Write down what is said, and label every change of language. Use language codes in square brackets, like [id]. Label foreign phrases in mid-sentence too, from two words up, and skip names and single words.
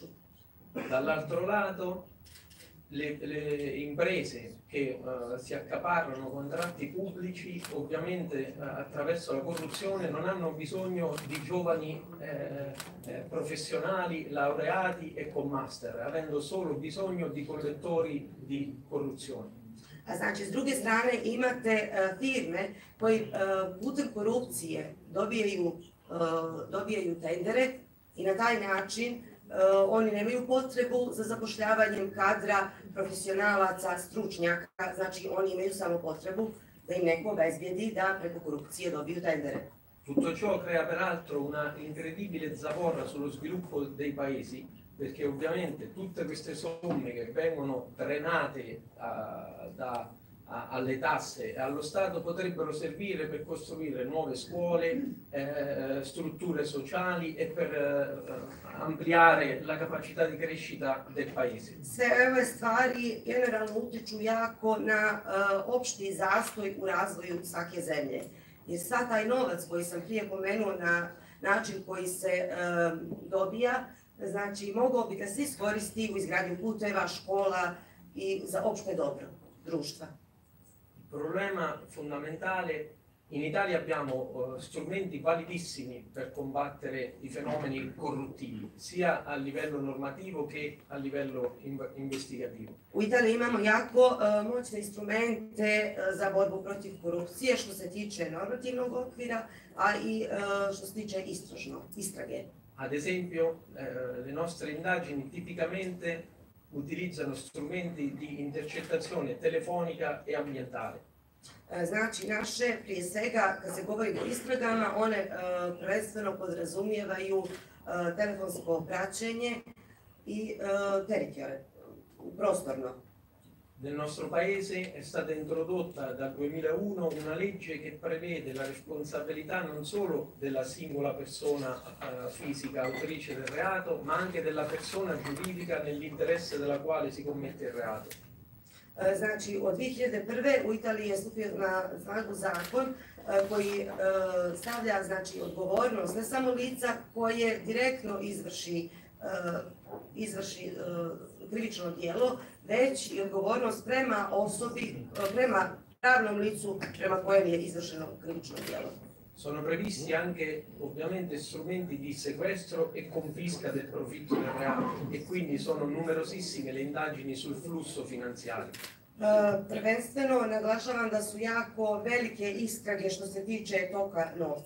[it] Dall'altro lato le imprese che si accaparrano contratti pubblici ovviamente attraverso la corruzione non hanno bisogno di giovani professionali laureati e con master, avendo solo bisogno di collettori di corruzione. [sr] A znači, s druge strane imate firme koji putem korupcije dobijaju tendere i na taj način oni nemaju potrebu za zapošljavanjem kadra, profesionalaca, stručnjaka, znači oni imaju samo potrebu da im neko obezbijedi da preko korupcije dobiju tendere. [it] Tutto ciò crea peraltro una incredibile zavorra sullo sviluppo dei paesi, perché ovviamente tutte queste somme che vengono drenate alle tasse e allo Stato potrebbero servire per costruire nuove scuole, strutture sociali e per ampliare la capacità di crescita del paese. [sr] Sve ove stvari generalno utiču jako na opšti zastoj u razvoju svake zemlje. Jer sad taj novac koji sam prije pomenuo na način koji se dobija, znači mogao bi da se iskoristi u izgradnju puteva, škola i za opšte dobro društva. [it] Il problema fondamentale, in Italia abbiamo strumenti validissimi per combattere i fenomeni corruttivi, sia a livello normativo che a livello investigativo. [sr] U Italiji imamo jako moćne instrumente za borbu protiv korupcije što se tiče normativnog okvira, a i što se tiče istrage. [it] Ad esempio, le nostre indagini tipicamente utilizzano strumenti di intercettazione telefonica e ambientale. [sr] Znači, naše, prije svega, kad se govori o istragama, one prvenstveno podrazumijevaju telefonsko praćenje i prostorno. [it] Nel nostro paese è stata introdotta dal 2001 una legge che prevede la responsabilità non solo della singola persona fisica autrice del reato, ma anche della persona giuridica nell'interesse della quale si commette il reato. [sr] Znači, od 2001. u Italiji je stupio na snagu zakon koji stavlja znači, odgovornost ne samo lica koje direktno izvrši krivično djelo, već i odgovornost prema osobi, prema pravnom licu prema kojem je izvršeno krivično djelo. [it] Sono previsti anche ovviamente strumenti di sequestro e confisca del profitto del reato e quindi sono numerosissime le indagini sul flusso finanziario. [sr] Prvenstveno naglašavam da su jako velike istrage što se tiče toka novca.